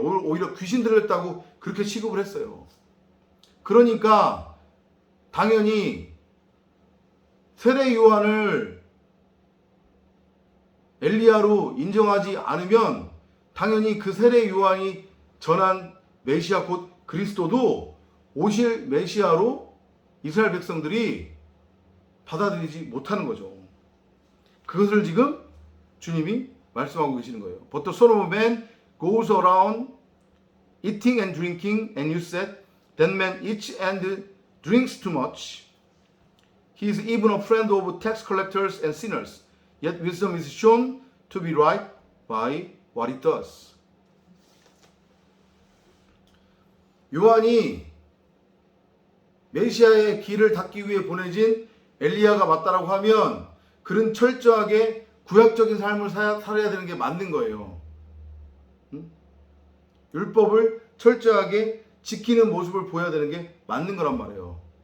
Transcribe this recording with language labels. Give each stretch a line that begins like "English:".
Korean: 오히려 귀신 들렸다고 그렇게 취급을 했어요. 그러니까 당연히 세례 요한을 엘리야로 인정하지 않으면 당연히 그 세례 요한이 전한 메시아 곧 그리스도도 오실 메시아로 이스라엘 백성들이 받아들이지 못하는 거죠. 그것을 지금 주님이 말씀하고 계시는 거예요.
English: But the Son of Man goes around eating and drinking, and you said that man eats and drinks too much. He is even a friend of tax collectors and sinners. Yet wisdom is shown to be right by what it does.
Korean: 요한이 메시아의 길을 닫기 위해 보내진 엘리야가 맞다라고 하면 그는 철저하게 구약적인 삶을 살아야 되는 게 맞는 거예요. 율법을 철저하게 지키는 모습을 보여야 되는 게 맞는 거란 말이에요.